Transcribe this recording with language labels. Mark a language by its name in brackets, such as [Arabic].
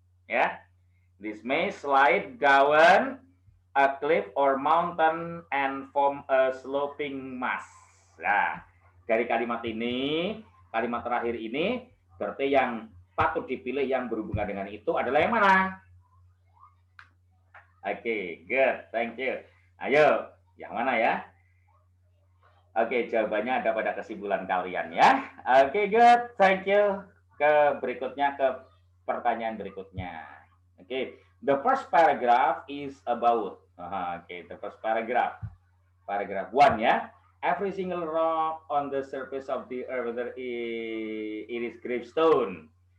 [English] Ya, this may slide down a cliff or mountain and form a sloping mass. [Indonesian] Nah, dari kalimat ini, kalimat terakhir ini, berarti yang patut dipilih yang berhubungan dengan itu adalah yang mana? Oke, [English] good, thank you. [Indonesian] Ayo, yang mana ya? Oke, jawabannya ada pada kesimpulan kalian ya. Oke, [English] good. Thank you. [Indonesian] Ke berikutnya, ke pertanyaan berikutnya. [English] Oke, the first paragraph is about. Oke, the first paragraph. Paragraph 1 ya. Every single rock on the surface of the earth, whether it is gravestone.